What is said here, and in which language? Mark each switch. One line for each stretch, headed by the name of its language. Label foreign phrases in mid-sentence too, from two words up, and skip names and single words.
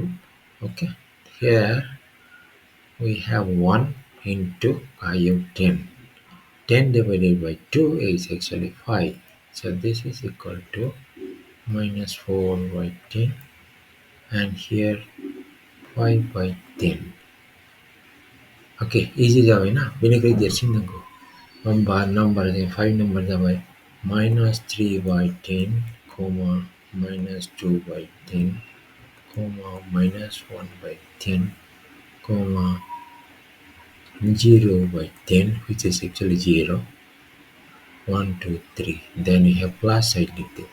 English: Okay. Here we have 1 into I have 10. 10 divided by 2 is actually 5. So this is equal to -4 by 10, and here 5 by 10. Okay, easy
Bodo: जाबाय ना बेनिफ्राय देरसिन नांगौ. होमबा नम्बर 5 नम्बर जाबाय -3 by 10, -2 by 10, -1 by 10, 0 by 10,
English: which is actually 0.
Bodo: 1, 2, 3.
English: Then we have plus side with it.